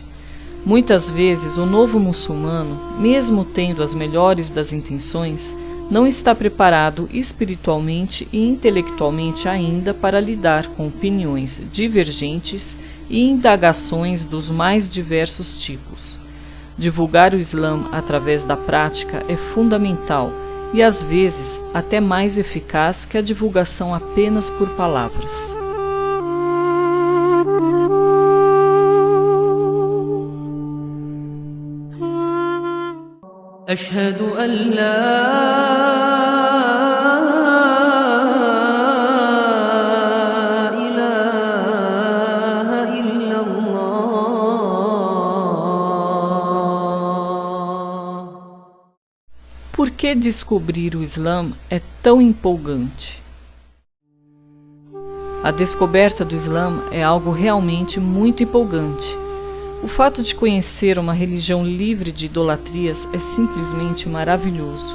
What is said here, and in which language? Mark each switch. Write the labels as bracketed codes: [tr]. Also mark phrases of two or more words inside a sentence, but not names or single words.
[pt] Muitas vezes o novo muçulmano, mesmo tendo as melhores das intenções, não está preparado espiritualmente e intelectualmente ainda para lidar com opiniões divergentes e indagações dos mais diversos tipos. Divulgar o Islã através da prática é fundamental e às vezes até mais eficaz que a divulgação apenas por palavras. [ar] أشهد أن لا إله إلا الله. [pt] Por que descobrir o Islã é tão empolgante? A descoberta do Islã é algo realmente muito empolgante. O fato de conhecer uma religião livre de idolatrias é simplesmente maravilhoso.